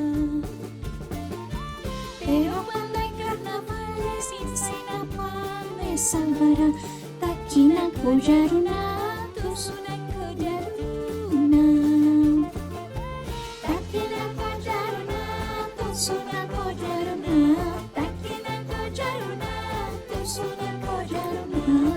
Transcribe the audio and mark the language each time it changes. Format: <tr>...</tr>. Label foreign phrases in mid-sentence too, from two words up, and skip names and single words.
<es>Pero cuando hay carnavales, mi Zainapa me salvará.</es> <qu>Taquina collaruna, tusuna collaruna. Taquina collaruna, tusuna collaruna. Taquina collaruna, tusuna collaruna.</qu>